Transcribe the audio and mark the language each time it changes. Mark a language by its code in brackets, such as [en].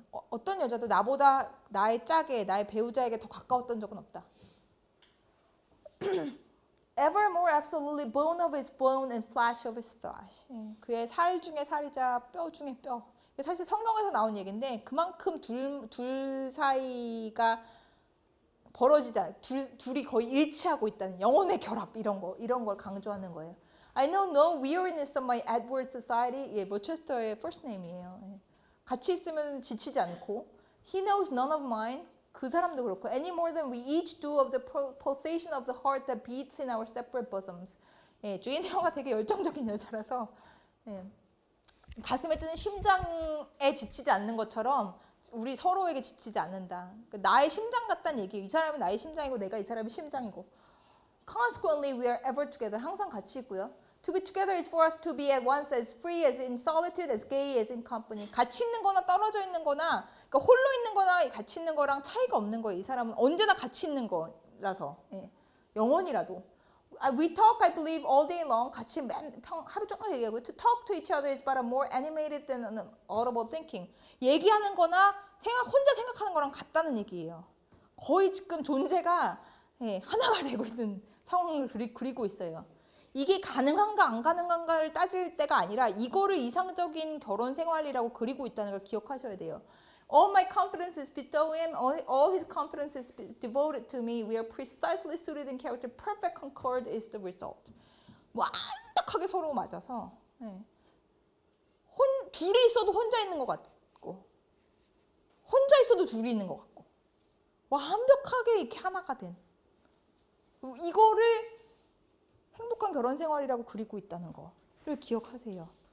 [ko] 어떤 여자도 나보다 나의 짝에, 나의 배우자에게 더 가까웠던 적은 없다. [en] Ever more absolutely bone of his bone and flesh of his flesh. [ko] 그의 살 중에 살이자 뼈 중에 뼈. 사실 성경에서 나온 얘기인데 그만큼 둘 사이가 벌어지지 않아요. 둘이 거의 일치하고 있다는 영혼의 결합 이런 걸 강조하는 거예요. [en] I know no weariness of my Edward society. [ko] 로체스터의 first name이에요. 같이 있으면 지치지 않고 [en] He knows none of mine. [ko] 그 사람도 그렇고 [en] any more than we each do of the pulsation of the heart that beats in our separate bosoms. [ko] 주인 에어가 되게 열정적인 여자라서 가슴에 뜨는 심장에 지치지 않는 것처럼 우리 서로에게 지치지 않는다. 나의 심장 같다는 얘기예요. 이 사람은 나의 심장이고 내가 이 사람의 심장이고. [en] Consequently, we are ever together. [ko] 항상 같이 있고요. [en] To be together is for us to be at once as free as in solitude, as gay as in company. [ko] 같이 있는 거나 떨어져 있는 거나 그러니까 홀로 있는 거나 같이 있는 거랑 차이가 없는 거예요. 이 사람은 언제나 같이 있는 거라서. 영원이라도. [en] We talk, I believe, all day long. [ko] 같이 하루 종일 얘기하고 [en] To talk to each other is but a more animated than an audible thinking. [ko] 얘기하는 거나 혼자 생각하는 거랑 같다는 얘기예요. 거의 지금 존재가 하나가 되고 있는 상황을 그리고 있어요. 이게 가능한가 안 가능한가를 따질 때가 아니라 이거를 이상적인 결혼 생활이라고 그리고 있다는 걸 기억하셔야 돼요. [en] All my confidence is bestowed him. All his confidence is devoted to me. We are precisely suited in character. Perfect concord is the result. [ko] 완벽하게 서로 맞아서 네. 둘이 있어도 혼자 있는 것 같고 혼자 있어도 둘이 있는 것 같고 완벽하게 이렇게 하나가 된 이거를 행복한 결혼 생활이라고 그리고 있다는 거를 기억하세요.